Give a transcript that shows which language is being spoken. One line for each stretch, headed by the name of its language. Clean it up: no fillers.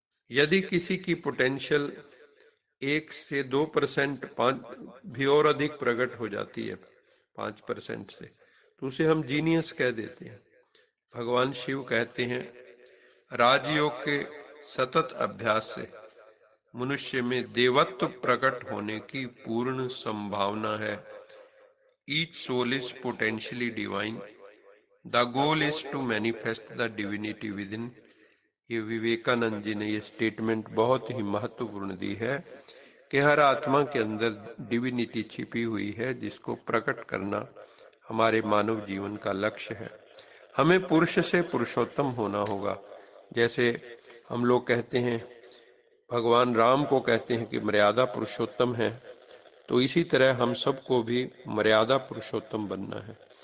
Hindi: यदि किसी की पोटेंशियल 1 से 2% भी और अधिक प्रकट हो जाती है 5% से, तो उसे हम जीनियस कह देते हैं। भगवान शिव कहते हैं, राजयोग के सतत अभ्यास से मनुष्य में देवत्व प्रकट होने की पूर्ण संभावना है।
English: Each soul is potentially divine. The goal is to manifest the divinity within.
Hindi: ये विवेकानंद जी ने ये स्टेटमेंट बहुत ही महत्वपूर्ण दी है कि हर आत्मा के अंदर डिविनिटी छिपी हुई है, जिसको प्रकट करना हमारे मानव जीवन का लक्ष्य है। हमें पुरुष से पुरुषोत्तम होना होगा। जैसे हम लोग कहते हैं, भगवान राम को कहते हैं कि मर्यादा पुरुषोत्तम है, तो इसी तरह हम सबको भी मर्यादा पुरुषोत्तम बनना है।